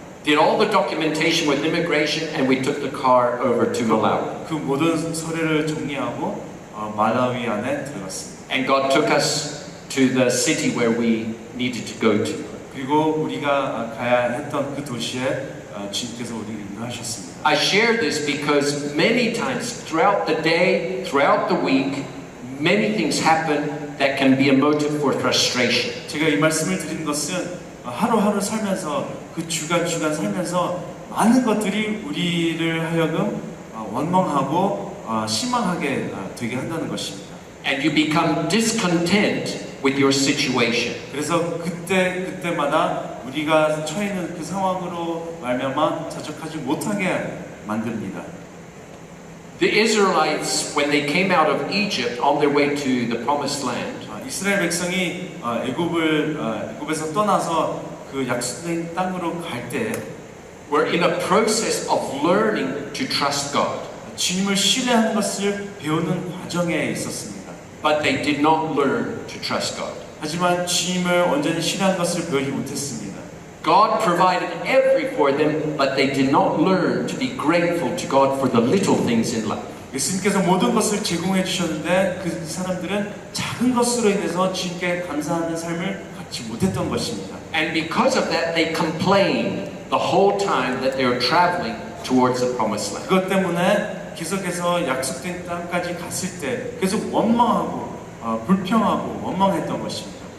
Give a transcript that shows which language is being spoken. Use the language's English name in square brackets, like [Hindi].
[English] Did all the documentation with immigration, and we took the car over to Malawi. [Korean] 그 모든 서류를 정리하고 말라위 안에 들어갔습니다. [English] And God took us to the city where we needed to go to. [Korean] 그리고 우리가 가야 했던 그 도시에 주님께서 우리를 인도하셨습니다. [English] I share this because many times throughout the day, throughout the week, many things happen that can be a motive for frustration. [Korean] 제가 이 말씀을 드리는 것은 하루하루 살면서 그 주간 살면서 많은 것들이 우리를 하여금 원망하고 실망하게 되게 한다는 것입니다. [English] And you become discontent with your situation. [Korean] 그래서 그때마다 우리가 처해 있는 그 상황으로 말미암아 자족하지 못하게 만듭니다. [English] The Israelites, when they came out of Egypt on their way to the promised land, [Korean] 이스라엘 백성이 애굽에서 떠나서 그 약속된 땅으로 갈 때 [English] were in a process of learning to trust God. [Korean] 주님을 신뢰하는 것을 배우는 과정에 있었습니다. [English] But they did not learn to trust God. [Korean] 하지만 주님을 온전히 신뢰하는 것을 배우지 못했습니다. [English] God provided everything for them, but they did not learn to be grateful to God for the little things in life. [Korean] 예수님께서 모든 것을 제공해 주셨는데 그 사람들은 작은 것으로 인해서 주님께 감사하는 삶을 갖지 못했던 것입니다. [English] And because of that, they complained the whole time that they were traveling towards the promised land. [Korean] 그것 때문에 계속해서 약속된 땅까지 갔을 때 계속 원망하고 불평하고 원망했던 것입니다.